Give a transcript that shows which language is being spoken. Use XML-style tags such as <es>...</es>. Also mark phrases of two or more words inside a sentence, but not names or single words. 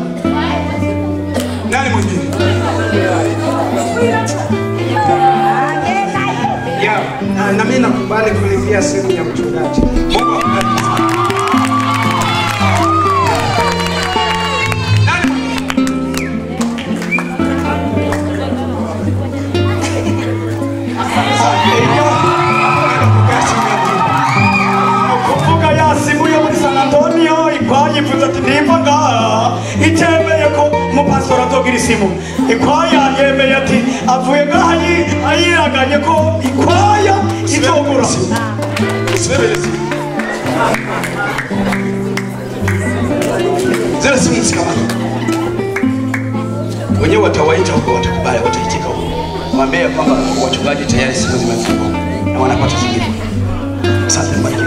<sw>Nani mwingine? Na mimi nakubali kulipia simu ya mchungaji. Mungu akubariki sana. Nani mwingine?</sw> <rn>Kuvuga yasimu yo muri San Antonio ikwayivuze ati nimba ngaha itemeye ko umupastor azogira isimu. Ikwaya yemeye ati avuye ngaha ayiraganye ko ikwaya izogura.</rn> <sw>Zile simu msikamata. Wenyewe watawaita huko, watakubali, wataitika huko. Mwambie kwamba wachungaji tayari simu zimefungwa na wanapata zingine. Asante mbarikiwe.</sw>